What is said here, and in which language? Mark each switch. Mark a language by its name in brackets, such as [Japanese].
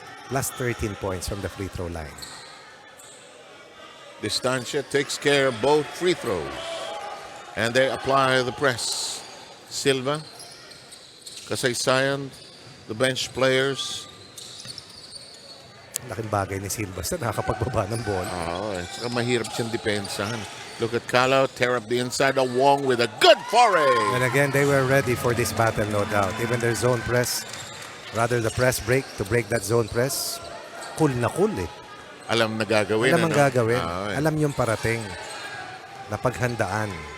[English] Plus 13 points from the free throw line. Distancia takes care of both free throws. And they apply the press. Silva, Kasaysayan, the bench players. [Filipino] Laking bagay ni Silva sa nakakapagbaba ng bola. Saka mahirap siyang depensahan. [English] Look at Calao, tear up the inside of Wong with a good foray. And again, they were ready for this battle, no doubt. Even their zone press, rather the press break, to break that zone press, cool na cool eh. [Filipino] Alam na gagawin. Alam ang gagawin. Okay. Alam yung parating. Napaghandaan.